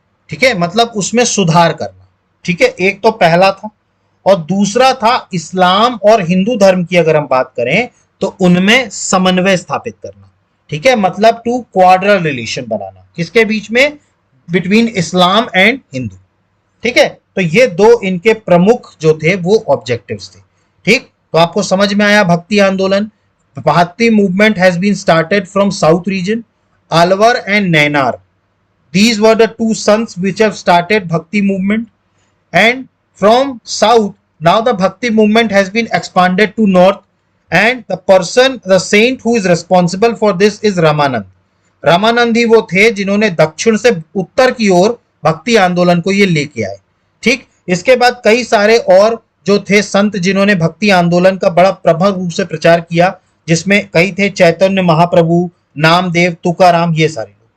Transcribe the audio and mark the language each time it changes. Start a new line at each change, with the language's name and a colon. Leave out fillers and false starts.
Hindi: ठीक है, मतलब उसमें सुधार करना। ठीक है, एक तो पहला था, और दूसरा था इस्लाम और हिंदू धर्म की अगर हम बात करें तो उनमें समन्वय स्थापित करना। ठीक है, मतलब टू क्वाड्रल रिलेशन बनाना, किसके बीच में,
English: Between Islam and Hindu.
Hindi: ठीक है, तो ये दो इनके प्रमुख जो थे वो ऑब्जेक्टिव्स थे। ठीक, तो आपको समझ में आया भक्ति आंदोलन।
English: Bhakti movement has been started from south region, Alvar and Nayanar, these were the two sons which have started bhakti movement, and from south now the bhakti movement has been expanded to north, and the saint who is responsible for this is Ramanand।
Hindi: Ramanand ही वो थे जिन्होंने दक्षिण से उत्तर की ओर भक्ति आंदोलन को ये लेके आए। ठीक, इसके बाद कई सारे और जो थे संत जिन्होंने भक्ति आंदोलन का बड़ा प्रभाव रूप से प्रचार किया, जिसमें कई थे चैतन्य महाप्रभु, नामदेव, तुकाराम, ये सारे।